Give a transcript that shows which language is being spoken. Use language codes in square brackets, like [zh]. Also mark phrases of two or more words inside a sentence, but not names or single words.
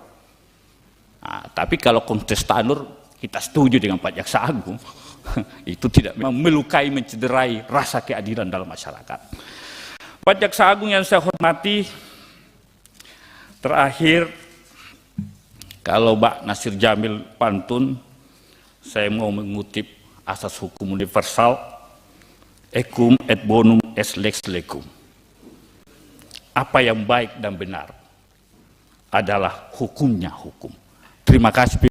[id] Nah, tapi kalau konteks Tanur, kita setuju dengan Pak Jaksa Agung, itu tidak melukai, mencederai rasa keadilan dalam masyarakat. Pak Jaksa Agung yang saya hormati, terakhir, kalau Mbak Nasir Jamil pantun, saya mau mengutip asas hukum universal, [la] equum et bonum est lex legum. [id] Apa yang baik dan benar adalah hukumnya hukum. Terima kasih.